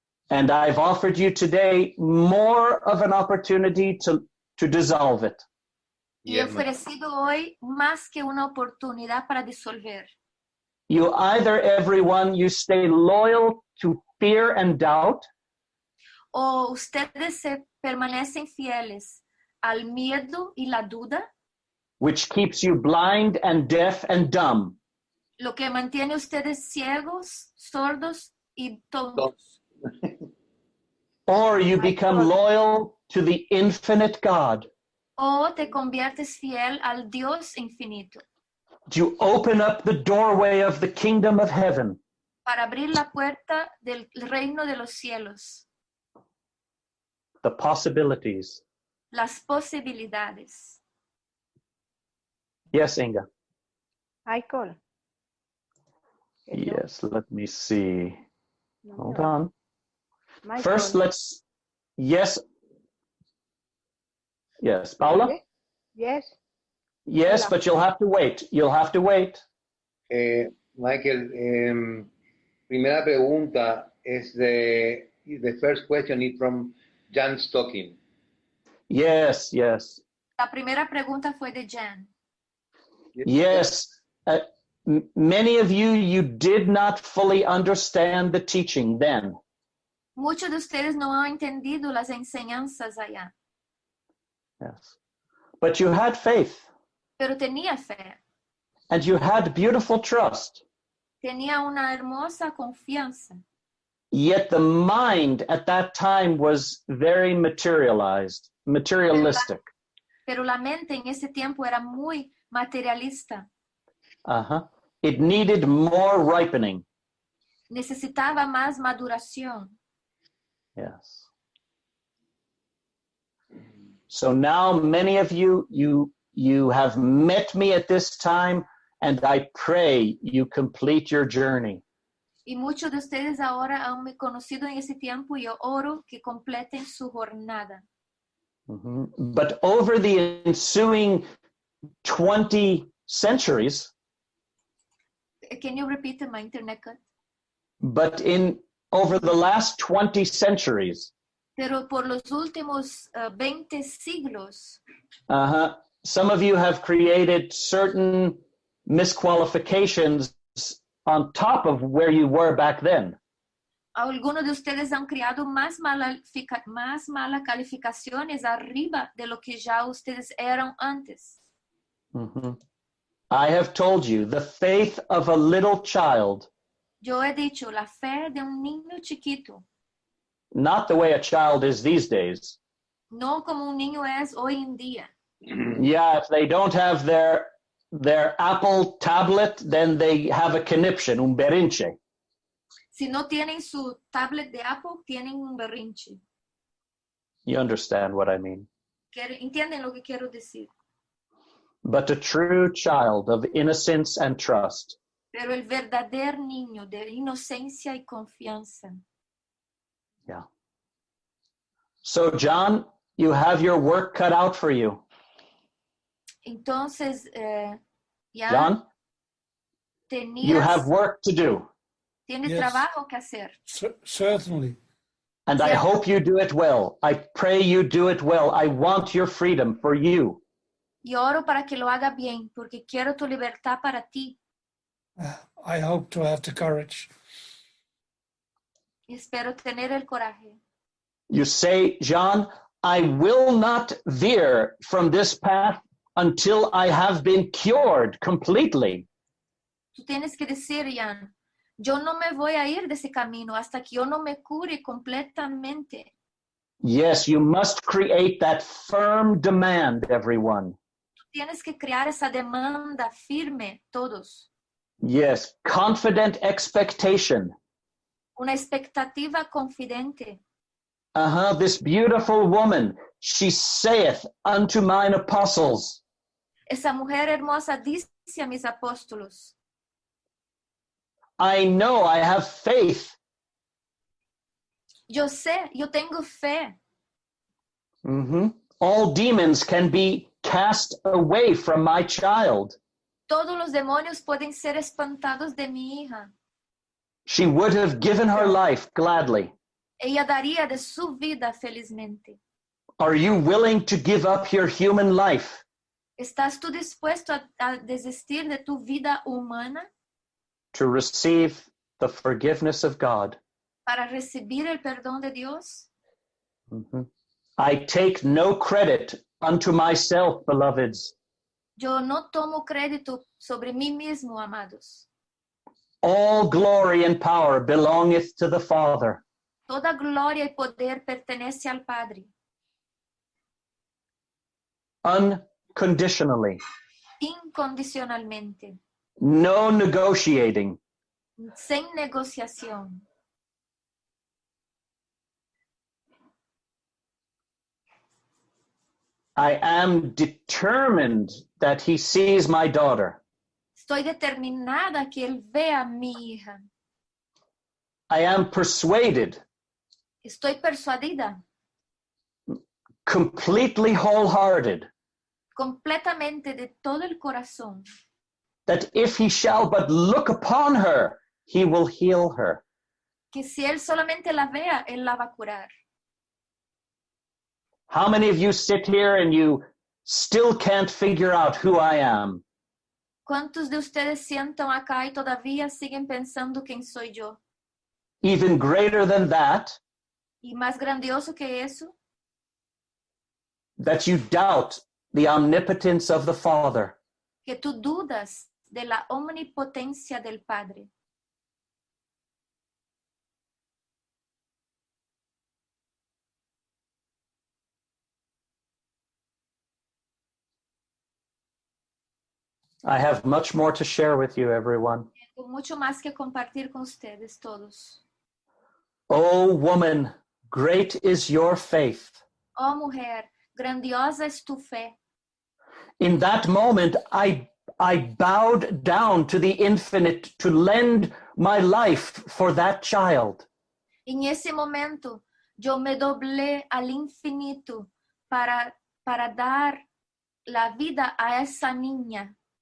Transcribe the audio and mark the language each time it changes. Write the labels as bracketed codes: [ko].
[en] And I've offered you today more of an opportunity to dissolve it. [es] Y he ofrecido hoy más que una oportunidad para disolver. [en] You either, everyone, you stay loyal to fear and doubt, [es] O ustedes se permanecen fieles al miedo y la duda, [en] which keeps you blind and deaf and dumb, [es] lo que mantiene ustedes ciegos, sordos y tontos. [en] or you become loyal to the infinite God. [es] O te conviertes fiel al Dios infinito. [en] You open up the doorway of the kingdom of heaven. [es] Para abrir la puerta del reino de los cielos. [en] The possibilities. [es] Las posibilidades. [en] Yes, Inga. Michael. Yes, let me see. Hold No. on. Michael. First, let's, yes. Yes, Paula? Yes. Yes, [es] Hola. [en] but you'll have to wait. You'll have to wait. Michael, [es] primera pregunta es [en] the first question is from Jan Stocking. Yes, yes. [es] La primera pregunta fue de Jan. [en] Yes. Many of you did not fully understand the teaching then. [es] Muchos de ustedes no han entendido las enseñanzas allá, [en] Yes. But you had faith [es] pero tenía fe, [en] and you had beautiful trust. [es] tenía una hermosa confianza, [en] Yet the mind at that time was very materialistic. [es] pero la mente en ese tiempo era muy materialista, [en] It needed more ripening. [es] necesitaba más maduración. [en] Yes. So now many of you have met me at this time, and I pray you complete your journey. [es] Y muchos de ustedes ahora han me conocido en ese tiempo y yo oro que completen su jornada. [en] But over the ensuing 20 centuries, Can you repeat my internet cut? but over the last 20 centuries, [es] Pero por los últimos 20 siglos, [en] some of you have created certain misqualifications on top of where you were back then. [es] algunos de ustedes han creado más malas calificaciones arriba de lo que ya ustedes eran antes. [en] I have told you, the faith of a little child, [es] Yo he dicho, la fe de un niño chiquito, [en] not the way a child is these days, [es] no como un niño es hoy en día, [en] Yeah, if they don't have their Apple tablet, then they have a conniption, [es] un berrinche. Si no tienen su tablet de Apple, tienen un berrinche. [en] You understand what I mean. [es] ¿Entienden lo que quiero decir? [en] But a true child of innocence and trust [es] Pero el verdadero niño de inocencia y confianza. [en] Yeah. So, John, you have your work cut out for you. [es] Entonces, ya [en] John, you have work to do. [es] tienes [en] Yes. [es] trabajo que hacer. [en] Certainly. And I Yeah. hope you do it well. I pray you do it well. I want your freedom for you. [es] Y oro para que lo haga bien, porque quiero tu libertad para ti. [en] I hope to have the courage. [es] Y espero tener el coraje. [en] You say, John, I will not veer from this path until I have been cured completely. [es] Tú tienes que decir, Jan, yo no me voy a ir de ese camino hasta que yo no me cure completamente. [en] Yes, you must create that firm demand, everyone. [es] Tú tienes que crear esa demanda firme, todos. [en] Yes, confident expectation. [es] Una expectativa confidente. [en] This beautiful woman, she saith unto mine apostles. [es] Esa mujer hermosa dice a mis apóstolos, [en] I know I have faith. [es] yo sé, yo tengo fe. [en] All demons can be cast away from my child. [es] Todos los demonios pueden ser espantados de mi hija. [en] She would have given her life gladly. [es] Ella daría de su vida felizmente. [en] Are you willing to give up your human life? [es] ¿Estás tú dispuesto a desistir de tu vida humana [en] To receive the forgiveness of God? [es] para recibir el perdón de Dios? [en] I take no credit unto myself, beloveds. [es] Yo no tomo crédito sobre mí mismo, amados. [en] All glory and power belongeth to the Father. [es] Toda gloria y poder pertenece al Padre, [en] Unconditionally. [es] incondicionalmente, [en] No negotiating. [es] sin negociación. [en] I am determined that he sees my daughter. [es] Estoy determinada que Él vea a mi hija. [en] I am persuaded, [es] Estoy persuadida, [en] completely wholehearted, [es] completamente de todo el corazón, [en] that if he shall but look upon her, he will heal her. [es] que si Él solamente la vea, Él la va a curar. [en] How many of you sit here and you still can't figure out who I am? [es] ¿Cuántos de ustedes sientan acá y todavía siguen pensando quién soy yo? [en] Even greater than that, [es] Y más grandioso que eso, [en] that you doubt the omnipotence of the Father. [es] que tú dudas de la omnipotencia del Padre. [en] I have much more to share with you, everyone. [es] Tengo mucho más que compartir con ustedes todos. [en] O woman, great is your faith. [es] Oh mujer, grandiosa es tu fe. [en] In that moment, I bowed down to the infinite to lend my life for that child. [es] En ese momento, yo me doblé al infinito para dar la vida a esa niña.